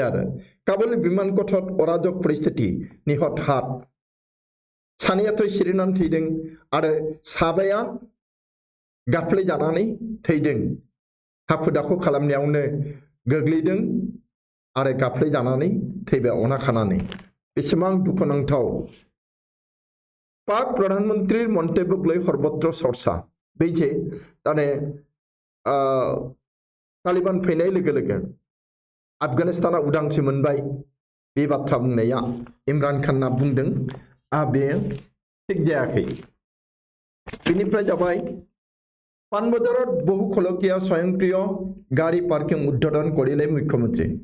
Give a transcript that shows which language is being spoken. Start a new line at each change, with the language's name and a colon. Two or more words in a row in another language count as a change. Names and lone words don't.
Bodo: आरो काबुल बिमान कठत अराजक परिस्थिति निहत हात सानैयाथ' सिरिनानै थैदों आरो साबाया गाफ्ले जानानै थैदों हाखु दाखु खालामनायावनो गोग्लैदों आरो गाफ्ले जानानै थैबाय अना खानानै बेसेबां दुखुनांथाव पाक प्रधानमंत्री मन्टेबुगलै सर्वत्र चर्चा बै जे ताने तालिबान फैनाय लोगो लोगो आफगानिस्ताना उदांस्रि मोनबाय बे बाथ्रा बुंनाया इमरान खानआ बुंदों बे थिग जायाखै बेनिफ्राय जाबाय
Assamese: পানবজাৰত বহু খলকিয়া স্বয়ংক্ৰিয় গাড়ী পাৰ্কিং উদ্ঘাটন কৰিলে মুখ্যমন্ত্ৰী